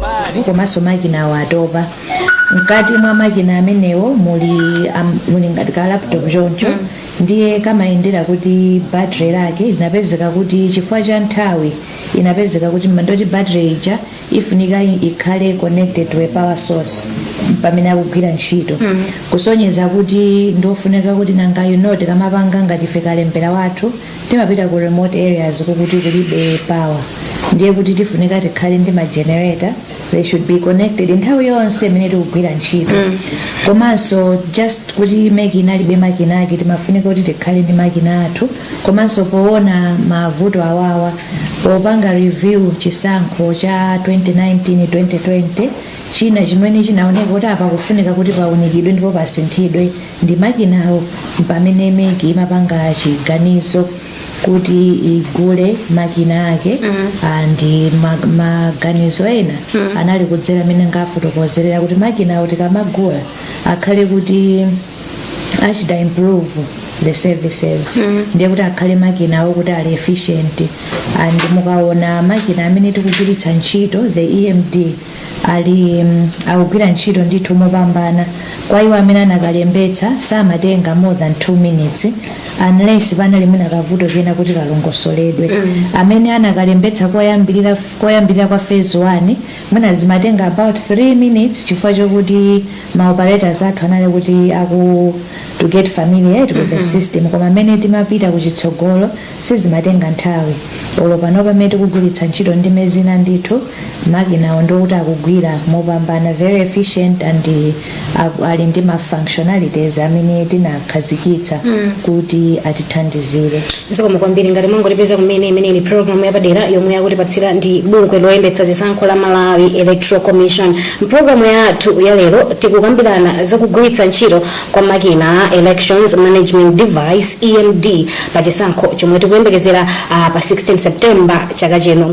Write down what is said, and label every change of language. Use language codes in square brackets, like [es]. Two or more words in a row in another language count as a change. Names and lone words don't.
[ny] komanso makina awo atopa. Mkati mwa makina amenewo muli ngati ka laptop choncho, ndiye kamayendera kuti battery lake linapezeka kuti chifukwa cha nthawi inapezeka kuti mandoti battery ija ifunika ikhale [en] connected to a power source [ny] pamene akugwira ntchito, kusonyeza kuti ndofunika kuti nanga tikamapanga ngati ife kalembera wathu timapita ku [en] remote areas [ny] kuti kulibe power, ndiye kuti tifunika tikhale ndi ma generator. [en] They should be connected [ny] nthawi yonse imene tikugwira ntchito. Komanso just kuti makina alibe makina ake timafunika kuti tikhale ndi makina athu. Komanso poona mavuto awawa popanga review chisankho cha 2019-2020, china chimene chinaoneka kuti apa kufunika kuti paunikidwe ndipo pasinthidwe ndi makinawo, pamene MEC imapanga chiganizo kuti igule makina ake. Andi maganizo ena anali kudzera amene ngafotokozerera kuti makinawo tikamagula akhale kuti achita [en] improve the services, [ny] ndiye kuti akhale makinawo kuti ali efficient. And mukaona makina amene tikugwiritsa ntchito [en] the EMD [ny] ali akugwira ntchito ndithu mopambana. Kwa iwo amene anakalembetsa samatenga [en] more than 2 minutes [ny] unless panali mwina kavuto kena kuti kalongosoledwe. Amene anakalembetsa koyambirira kwa phase 1 mwina zimatenga [en] about 3 minutes [ny] chifukwa chokuti ma operators athu anali kuti [en] to get familiar with the system. [ny] Koma amene timapita kuchitsogolo sizimatenga nthawi. Olopano pamene tikugwiritsa ntchito ndi mezina ndithu makina ndokuti akugwira mopambana, [en] very efficient and [ny] ali ndi ma functionalities amene tinakhazikitsa kuti atithandizire. Zikomo kwambiri ngati mwangolipeza kumene imene ni program yapadera yomwe yakutipatsira ndi bungwe loyendetsa zisankho la Malawi Electoral Commission. Program yathu ya lero tikukambirana zakugwiritsa ntchito kwa makina Elections Management Device EMD pa chisankho chomwe tikuyembekezera pa 16 September chaka chino.